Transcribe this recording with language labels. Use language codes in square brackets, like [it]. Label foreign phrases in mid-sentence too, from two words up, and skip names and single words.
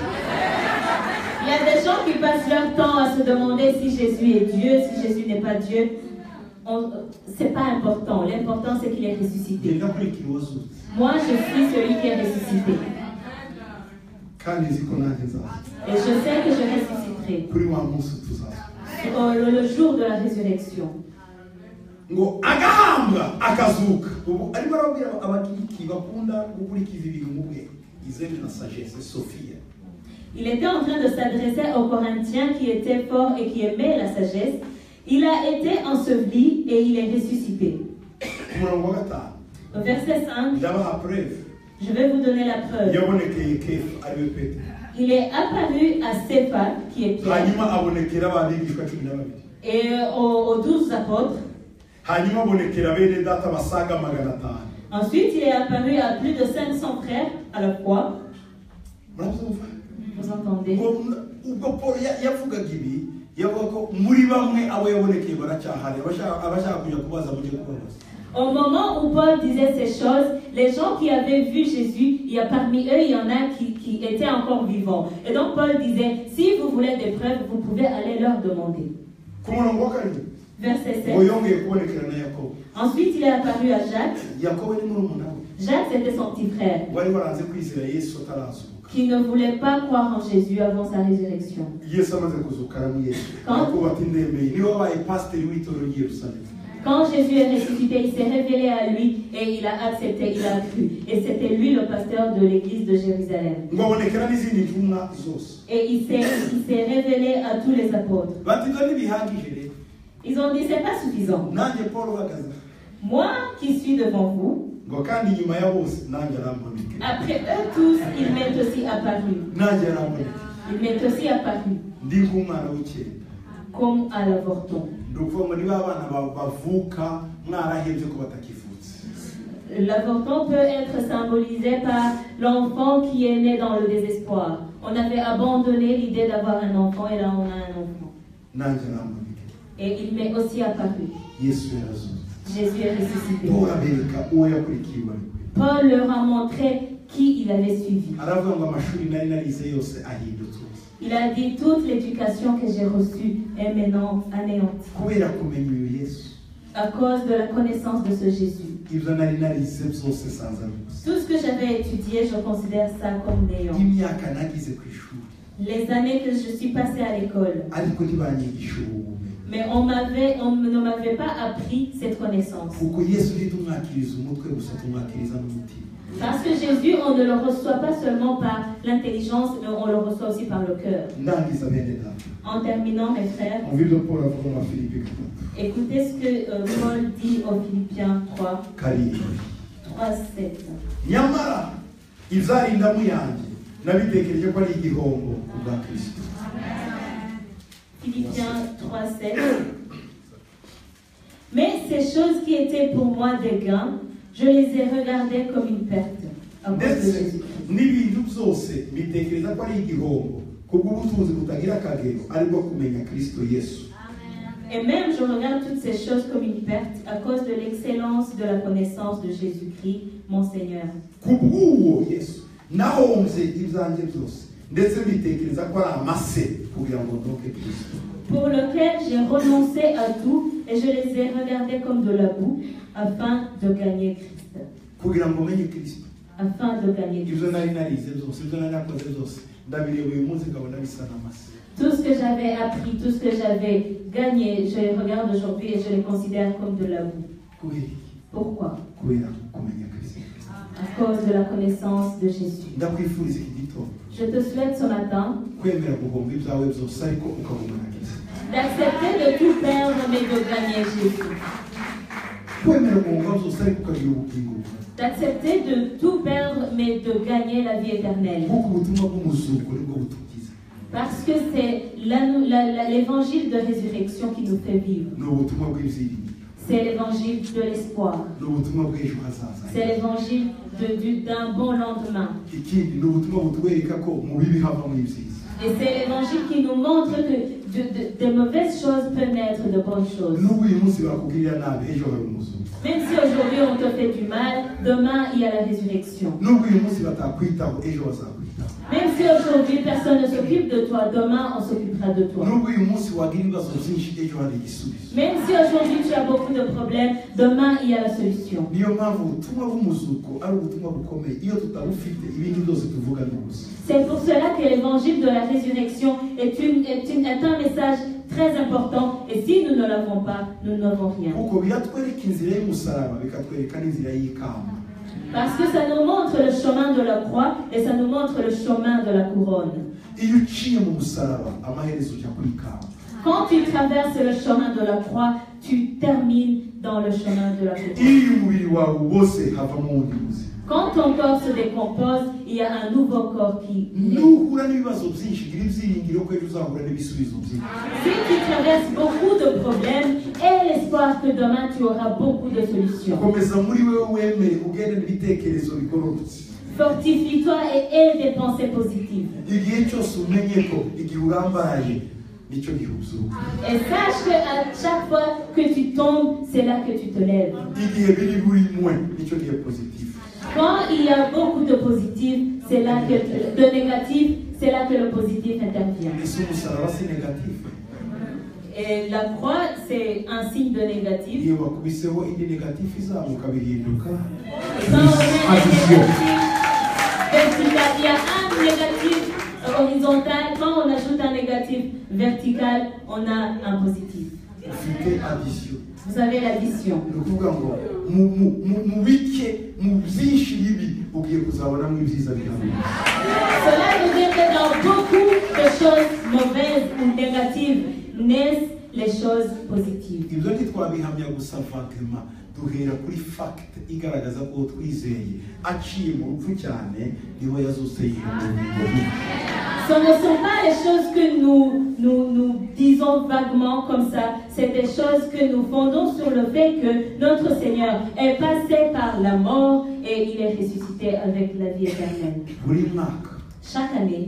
[fr] Il y a des gens qui passent leur temps à se demander si Jésus est Dieu, si Jésus n'est pas Dieu. C'est pas important. L'important, c'est qu'il est ressuscité. [rw] Genda kurikira uwazutse. [fr] Moi, je suis celui qui est ressuscité. [rw] Kandi nzi ko nanjye nzaza. [fr] Et je sais que je ressusciterai [rw] Kuri wa munsi tuzaza. [fr] le jour de la résurrection. [rw] Ngo agahambwa akazuka. Ubu arimo arabwira abagiriki bakunda gukurikiza ibintu mu bwe. Izeme na sagesse, Sophia. [fr] Il était en train de s'adresser aux Corinthiens qui étaient forts et qui aimaient la sagesse. Il a été enseveli et il est ressuscité. [rw] Umurongo wa gatanu. [fr] Au verset 5, [rw] Ndabaha preuve. [fr] je vais vous donner la preuve. [rw] Yabonekeye Kefa ariwe Petero. [fr] Il est apparu à Céphas, qui est Pierre, [rw] Hanyuma abonekera abigishwa 12. [fr] et aux 12 apôtres. [rw] Hanyuma abonekera bene data basaga 500. [fr] Ensuite, il est apparu à plus de 500 frères à la fois. [rw] Murabyumva? [fr] Vous entendez? [rw] Ubwo Paul yavugaga ibi yavuga ko muri bamwe abo yabonekeye baracyahari abashaka kujya kubaza mujye kubabaza. [fr] Au moment où Paul disait ces choses, les gens qui avaient vu Jésus, parmi eux, il y en a qui étaient encore vivants. Et donc Paul disait, si vous voulez des preuves, vous pouvez aller leur demander. [rw] Ku murongo wa karindwi [fr] Verset 7. [rw] ngo yongeye kubonekera na Yakobo. [fr] Ensuite, il est apparu à Jacques. [rw] Yakobo ni murumuna we [fr] Jacques, c'était son petit frère, [rw] wari waranze kwizera Yesu atarazuka. [fr] qui ne voulait pas croire en Jésus avant sa résurrection. [rw] Yesu amaze kuzuka aramuyesu. [fr] Quand- [rw] Yakobo ati ndemeye niwe wabaye pasiteri w'itoro ry'i Yerusalemu. [fr] Quand Jésus est ressuscité, il s'est révélé à lui et il a accepté, il a cru. Et c'était lui le pasteur de l'église de Jérusalem. [rw] Ngo abonekera n'izindi ntumwa zose. [fr] Et il s'est révélé à tous les apôtres. [rw] Bati ibyo ntibihagije rero. [fr] Ils ont dit, c'est pas suffisant. [rw] Nanjye Paul uhagaze aha. [fr] Moi qui suis devant vous, [rw] Ngo kandi inyuma ya bose nanjye arambonekera. [fr] après eux tous, il m'est aussi apparu. [rw] Nanjye arambonekera. [fr] Il m'est aussi apparu, [rw] Ndi nk'umwana w'icyenda. [fr] comme à l'avorton. [rw] Ndi ukuvuga ngo niba abana bavuka mwarahebye ko batakivutse. [fr] L'avorton peut être symbolisé par l'enfant qui est né dans le désespoir. On avait abandonné l'idée d'avoir un enfant et là on a un enfant. [rw] Nanjye arambonekera. [fr] Et il m'est aussi apparu. [rw] Yesu yarazutse. [fr] Jésus est ressuscité. [rw] Paul abereka uwo yakurikiye uwo ari we. [fr] Paul leur a montré qui il avait suivi. [rw] Aravuga ngo amashuri nari narize yose ahindutse. [fr] Il a dit, toute l'éducation que j'ai reçue est maintenant anéantie [rw] Kubera kumenya uyu Yesu. [fr] à cause de la connaissance de ce Jésus. [rw] Ibyo nari narize byose sanza gusa. [fr] Tout ce que j'avais étudié, je considère ça comme néant. [rw] Imyaka nagize ku ishuri. [fr] Les années que je suis passée à l'école, [rw] Ariko ntibanyigisha ubu bumenyi. [fr] mais on ne m'avait pas appris cette connaissance. [rw] Kuko Yesu ntitumwakiriza umutwe gusa tumwakiriza n'umutima. [fr] Parce que Jésus, on ne le reçoit pas seulement par l'intelligence, mais on le reçoit aussi par le cœur. [rw] Ndangiza bene data. [fr] En terminant, mes frères, [rw] Umva ibyo Paul avuga mu Filipi 4. [fr] écoutez ce que Paul dit aux Philippiens 3, [rw] Karindwi. [fr] 7. [rw] Nyamara izarindamu yanjye nabitekereje ko ari igihombo ku bwa Kristo. [fr] Philippiens 3, 7. Mais ces choses qui étaient pour moi des gains, je les ai regardées comme une perte à cause de [rw] Ndetse [fr] Jésus-Christ. [rw] n'ibintu byose mbitekereza ko ari igihombo kubw'ubutunzi butagira akagero aribwo kumenya Kristo Yesu. [fr] Et même je regarde toutes ces choses comme une perte à cause de l'excellence de la connaissance de Jésus-Christ, mon Seigneur. [rw] Kubw'uwo Yesu nahombye ibyanjye byose ndetse mbitekereza ko ari amase kugira ngo ndoke Kristo. [fr] Pour lequel j'ai renoncé à tout et je les ai regardés comme de la boue afin de gagner Christ. [rw] Kugira ngo menye Kristo. [fr] Afin de gagner Christ. [rw] Ibyo nari narize byose ibyo nari nakoze byose ndabireba uyu munsi nkabona bisa n'amase. [fr] Tout ce que j'avais appris, tout ce que j'avais gagné, je les regarde aujourd'hui et je les considère comme de la boue. [rw] Kubera iki? [fr] Pourquoi? [rw] kubera kumenya Kristo. [fr] À cause de la connaissance de Jésus. [rw] Ndakwifuriza iki gitondo [fr] Je te souhaite ce matin [rw] kwemera guhomba ibyawe byose ariko ukagumana Kristo. [fr] d'accepter de tout perdre mais de gagner Jésus. [rw] Kwemera guhomba byose ariko ukagira ubugingo buhoraho. [fr] D'accepter de tout perdre mais de gagner la vie éternelle. [rw] Nk'uko ubutumwa bw'umuzuko nibwo butugize. [fr] Parce que c'est l'évangile de résurrection qui nous fait vivre. [rw] Ni ubutumwa bw'ibyiringiro. [fr] C'est l'évangile de l'espoir. [rw] Ni ubutumwa bw'ejo hazaza. [fr] C'est l'évangile d'un bon lendemain. [rw] Ikindi ni ubutumwa butwereka ko mu bibi havamo ibyiza. [fr] Et c'est l'évangile qui nous montre que de mauvaises choses peuvent naître de bonnes choses. [rw] Nubwo uyu munsi bakugirira nabi ejo hari umuzuko. [fr] Même si aujourd'hui on te fait du mal, demain il y a la résurrection. [rw] Nubwo uyu munsi batakwitaho ejo bazakwitaho. [fr] Même si aujourd'hui personne ne s'occupe de toi, demain on s'occupera de toi. [rw] Nubwo uyu munsi wagira ibibazo byinshi ejo hari igisubizo. [fr] Même si aujourd'hui tu as beaucoup de problèmes, demain il y a la solution. [rw] Niyo mpamvu ubutumwa bw'umuzuko ari ubutumwa bukomeye. Iyo tutabufite ibindi byose tuvuga ni ubusa. [fr] C'est pour cela que l'évangile de la résurrection est un message très important. Et si nous ne l'avons pas, nous n'avons rien. [rw] Kuko biratwereka inzira y'umusaraba bikatwereka n'inzira y'ikamba. [fr] Parce que ça nous montre le chemin de la croix et ça nous montre le chemin de la couronne. [rw] Iyo uciye mu musaraba amaherezo ujya kuri ikamba. [fr] Quand tu traverses le chemin de la croix, tu termines dans le chemin de la couronne. [rw] Iyo umubiri wawe wose havamo ubundi buzima. [fr] Quand ton corps se décompose, il y a un nouveau corps qui naît. [rw] Nuhura n'ibibazo byinshi gira ibyiringiro ko ejo uzahura n'ibisubizo byinshi. [fr] Si tu traverses beaucoup de problèmes, aie l'espoir que demain tu auras beaucoup de solutions. [rw] Komeza muri wewe wemere ugende n'ibitekerezo bigororotse. [fr] Fortifie-toi et aie des pensées positives. [rw] Igihe cyose umenye ko igihe urambaraye nicyo gihe uzuka. [fr] Et sache qu'à chaque fois que tu tombes, c'est là que tu te lèves. [rw] Igihe biri buri mwe nicyo gihe positif. [fr] Quand il y a beaucoup de positifs, c'est là que de négatifs, c'est là que le positif intervient. [rw] Ese umusaraba si négatif. [fr] Et la croix, c'est un signe de négatif. [rw] Iyo bakubiseho indi négatif izamuka bihinduka. [fr] Quand on met un négatif vertical, il y a un négatif horizontal. Quand on ajoute un négatif vertical, on a un positif. [rw] Ufite addition. [fr] Vous avez l'addition. [rw] Ni ukuvuga ngo mu bike mu byinshi bibi ugiye kuzabonamo ibyiza bihamye. [fr] Cela veut dire que dans beaucoup de choses mauvaises ou négatives naissent les choses positives. [rw] Ibyo ntitwabihamya gusa vaguement duhera kuri fact igaragaza ko twizeye aciye mu rupfu cyane niho yazose yihumuriye. [fr] Ce ne sont pas les choses que nous disons vaguement comme ça, c'est des choses que nous fondons sur le fait que notre Seigneur est passé par la mort et il est ressuscité avec la vie éternelle. [rw] Buri mwaka [fr] Chaque année,